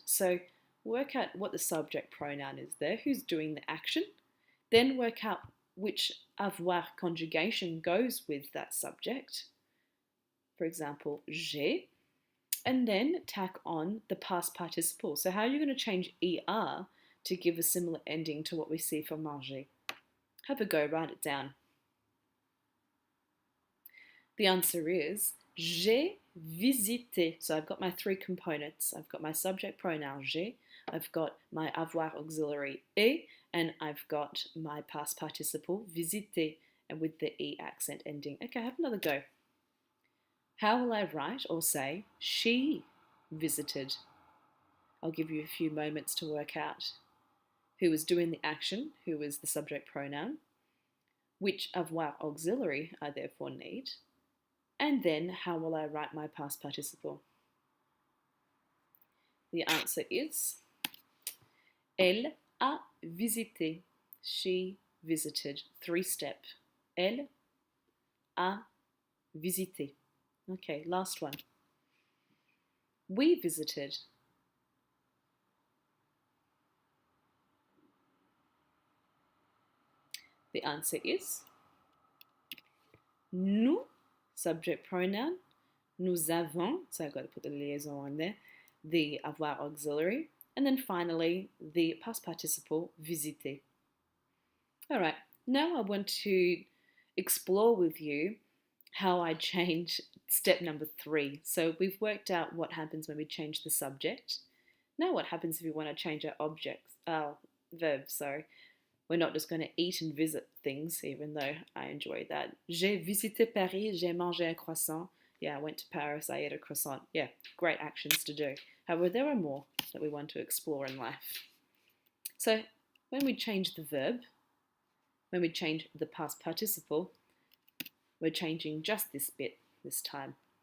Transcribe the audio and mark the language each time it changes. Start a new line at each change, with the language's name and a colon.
English: So work out what the subject pronoun is there, who's doing the action, then work out which avoir conjugation goes with that subject. For example, j'ai, and then tack on the past participle. So how are you going to change er to give a similar ending to what we see for manger? Have a go, write it down. The answer is
French: j'ai visité.
English: So I've got my three components. I've got my subject pronoun j'ai, I've got my avoir auxiliary et, and I've got my past participle visiter, and with the e accent ending. Okay, have another go. How will I write or say she visited? I'll give you a few moments to work out who was doing the action, who was the subject pronoun, which avoir auxiliary I therefore need, and then how will I write my past participle? The answer is
French: elle a visité.
English: She visited. Three-step.
French: Elle a visité.
English: Okay, last one. We visited. The answer is nous, subject pronoun,
French: nous avons,
English: so I've got to put the liaison on there, the avoir auxiliary, and then finally the past participle visiter. All right, now I want to explore with you how I change step number 3. So we've worked out what happens when we change the subject. Now what happens if we want to change our verbs, sorry. We're not just going to eat and visit things, even though I enjoy that.
French: J'ai visité Paris, j'ai mangé un croissant.
English: Yeah, I went to Paris, I ate a croissant. Yeah, great actions to do. However, there are more that we want to explore in life. So when we change the verb, when we change the past participle, we're changing just this bit this time.